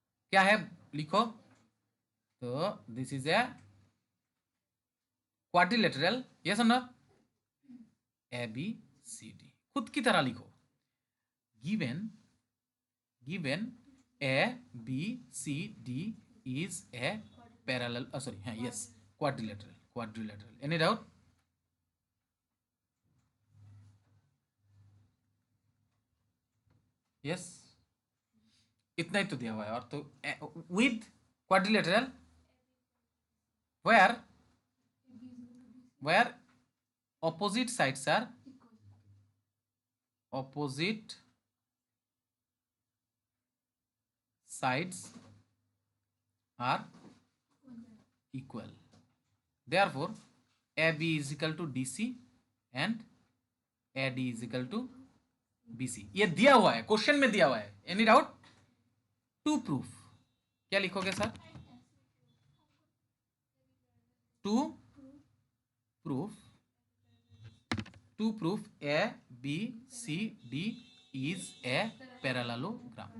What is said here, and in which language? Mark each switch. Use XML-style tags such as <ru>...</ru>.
<hi>क्या है लिखो, तो</hi> <en>This is a quadrilateral, yes और no? A B C D,</en> <hi>खुद की तरह लिखो,</hi> <en>Given A B C D is a parallel, sorry, yes, quadrilateral. Any doubt? Yes,</en> <hi>इतना ही तो दिया हुआ है। और तो with</hi> <en>Quadrilateral where where opposite sides are opposite sides are equal, therefore AB is equal to DC and AD is equal to BC।</en> <hi>ये दिया हुआ है, क्वेश्चन में दिया हुआ है।</hi> <en>Any doubt? To proof</en> <hi>क्या लिखोगे sir?</hi> <en>To proof A B C D is a parallelogram.</en>